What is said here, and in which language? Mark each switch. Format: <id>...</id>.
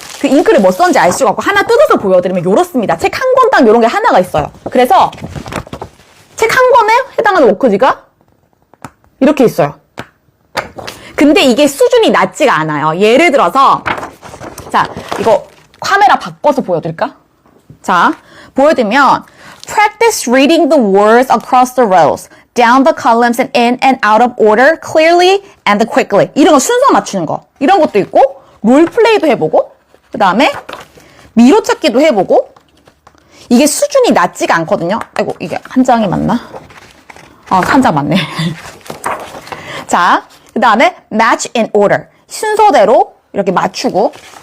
<ko>그 잉크를 뭐 썼는지 알 수가 없고 하나 뜯어서 보여드리면 요렇습니다. 책 한 권당 요런 게 하나가 있어요. 그래서 책 한 권에 해당하는 워크지가 이렇게 있어요. 근데 이게 수준이 낮지가 않아요. 예를 들어서 자, 이거 카메라 바꿔서 보여드릴까? 자, 보여드리면</ko> <en>Practice reading the words across the rows, down the columns and in and out of order, clearly and quickly.</en> <ko>이런 거 순서 맞추는 거. 이런 것도 있고, 롤플레이도 해보고, 그 다음에 미로찾기도 해보고, 이게 수준이 낮지가 않거든요. 아이고, 이게 한 장이 맞나? 한 장 맞네. 자, 그 다음에</ko> <en>match in order.</en> <ko>순서대로 이렇게 맞추고.</ko>